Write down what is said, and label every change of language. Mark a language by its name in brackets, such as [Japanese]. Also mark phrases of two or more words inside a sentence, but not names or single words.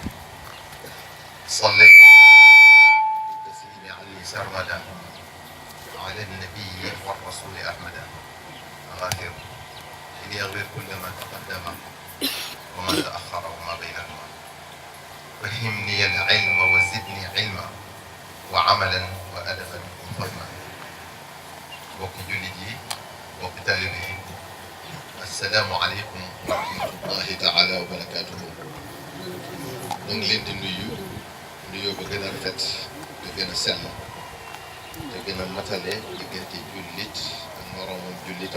[Arabic] صليت بالتسليم علي سرمدا على النبي والرسول أحمد غافر ليغفر كل ما تقدم وما تأخر وما بينهما. فهمني العلم وزدني علما وعملا وأدبا وفهما. [Wolof] bokki jullit yi bokki taalibe yi [Arabic] السلام عليكم ورحمة الله تعالى وبركاته. [Wolof] ñu ngi leen di nuyoo ba gën a rafet te gën a sell te gën a matale diggante jullit ak moroomam jullitam.